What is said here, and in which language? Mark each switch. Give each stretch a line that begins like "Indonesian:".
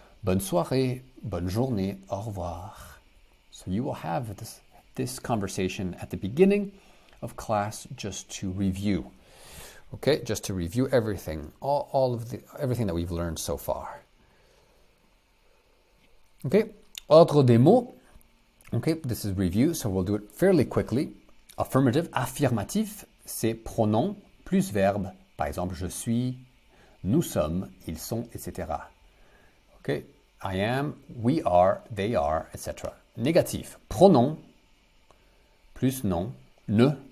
French: Bonne soirée, bonne journée, au revoir.
English: So you will have this conversation at the beginning of class just to review. Okay, just to review everything, everything that we've learned so far. Okay,
French: ordre des mots.
English: Okay, this is review, so we'll do it fairly quickly.
French: Affirmative, affirmatif, c'est pronom plus verbe. Par exemple, je suis, nous sommes, ils sont, etc.
English: Okay, I am, we are, they are, etc.
French: Négatif, pronom plus nom, ne.